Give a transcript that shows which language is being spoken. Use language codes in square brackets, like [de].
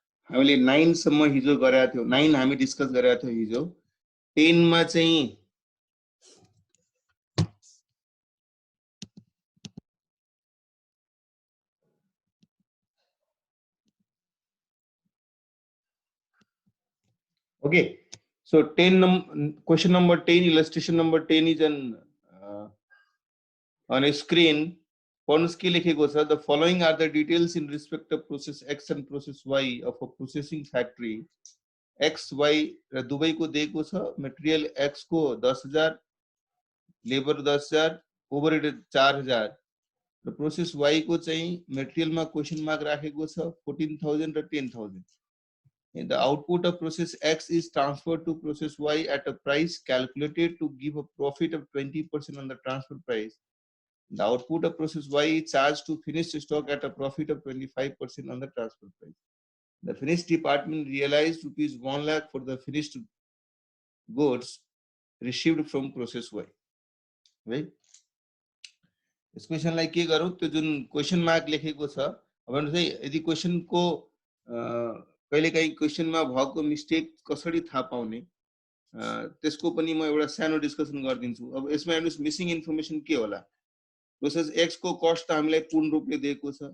[ne] हामीले 9 सम्म हिजो गरेका थियौ. 9 हामी डिस्कस गरेका थियौ हिजो. [en] 10 [ne] मा चाहिँ [en] okay, so 10 question number 10, illustration number 10 is on a screen. [ne] पढ्नुस् के लेखेको छ? [en] The following are the details in respect of process X and process Y of a processing factory. [ne] X, Y र दुवैको दिएको छ. मटेरियल X को 10,000, labour 10,000, overhead 4,000 र process Y को चाहिँ मटेरियलमा क्वेशन मार्क राखेको छ 14,000 र 10,000. [en] And the output of process X is transferred to process Y at a price calculated to give a profit of 20% on the transfer price. The output of process Y is charged to finished stock at a profit of 25% on the transfer price. The finished department realized rupees 1 lakh for the finished goods received from process Y. [ne] Right? इस क्वेशनलाई के गरौँ? त्यो जुन question mark लेखेको छ, अब चाहिँ यदि क्वेशनको कहिलेकाहीँ क्वेशनमा भएको मिस्टेक कसरी थाहा पाउने त्यसको पनि म एउटा सानो डिस्कसन गरिदिन्छु. अब यसमा हेर्नुस् मिसिङ इन्फर्मेसन के होला? प्रोसेस एक्स को कस्ट हामीलाई पूर्ण रूपले दिएको छ.